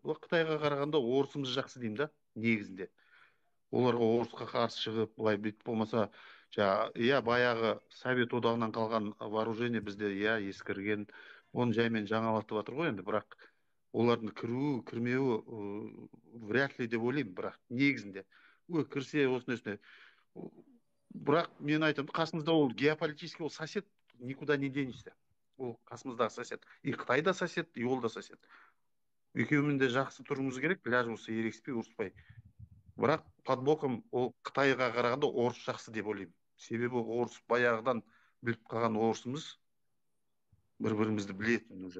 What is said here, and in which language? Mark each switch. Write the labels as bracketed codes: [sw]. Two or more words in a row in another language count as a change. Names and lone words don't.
[kk] Бұл Қытайға қарағанда орысымыз жақсы деймін да, негізінде. Оларға орысқа қарсы шығып, былай бүйтіп болмаса, баяғы Совет одағынан қалған вооружение бізде ескірген, оны жаймен жаңалатып жатыр ғой енді, бірақ олардың кіруі, кірмеуі [ru] вряд ли [kk] деп ойлаймын, бірақ негізінде. Кірсе осындай. Бірақ мен айтамын, қасымызда ол геополитический, ол сосед, [ru] никуда не денешься. [kk] Ол қасымыздағы сосед. И Қытай да сосед, и ол да сосед. Екеуімен де жақсы тұруымыз керек, ләж болса ерегіспей, ұрыспай. Бірақ [ru] под боком [kk] ол Қытайға қарағанда орыс жақсы деп ойлаймын. Себебі орыс баяғыдан біліп қалған орысымыз бір-бірімізді білетін уже.